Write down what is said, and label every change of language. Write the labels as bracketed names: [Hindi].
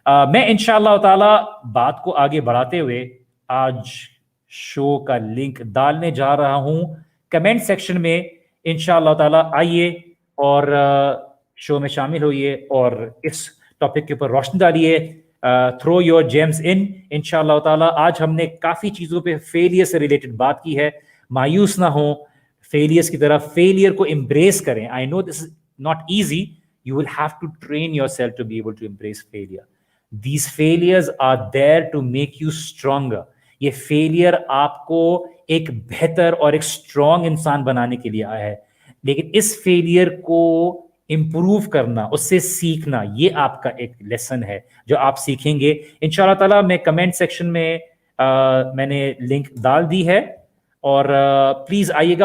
[Urdu] میں انشاءاللہ تعالیٰ بات کو آگے بڑھاتے ہوئے آج شو کا لنک ڈالنے جا رہا ہوں کمنٹ سیکشن میں. انشاءاللہ تعالیٰ آئیے اور شو میں شامل ہوئیے اور اس ٹاپک کے اوپر روشنی ڈالیے. تھرو یور جیمز ان شاء اللہ تعالیٰ. آج ہم نے کافی چیزوں پہ فیلئر سے ریلیٹڈ بات کی ہے, مایوس نہ ہوں فیلیئرس کی طرف, فیلئر کو امبریس کریں. [English] I know this is not easy, you will have to train yourself to be able to embrace failure. These failures are there to make you stronger. [Urdu] یہ فیلئر آپ کو ایک بہتر اور ایک اسٹرانگ انسان بنانے کے لیے آیا ہے, لیکن اس فیلئر کو امپروو کرنا, اس سے سیکھنا, یہ آپ کا ایک لیسن ہے جو آپ سیکھیں گے ان شاء اللہ تعالیٰ. میں کمنٹ سیکشن میں نے لنک ڈال دی ہے, اور پلیز آئیے گا.